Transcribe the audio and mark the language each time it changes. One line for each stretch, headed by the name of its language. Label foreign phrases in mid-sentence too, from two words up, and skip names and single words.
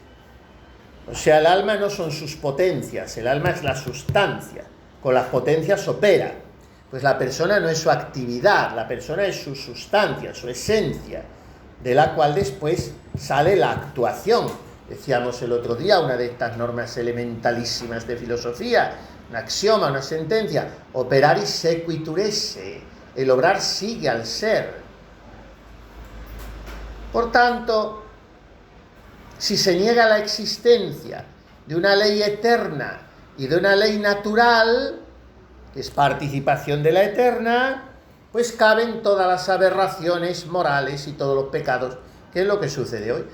Spanish: O sea, el alma no son sus potencias, el alma es la sustancia, con las potencias opera. Pues la persona no es su actividad, la persona es su sustancia, su esencia, de la cual después sale la actuación. Decíamos el otro día, una de estas normas elementalísimas de filosofía, un axioma, una sentencia,
Latin: operaris sequitur esse,
Spanish: el obrar sigue al ser. Por tanto, si se niega la existencia de una ley eterna y de una ley natural, que es participación de la eterna, pues caben todas las aberraciones morales y todos los pecados, que es lo que sucede hoy.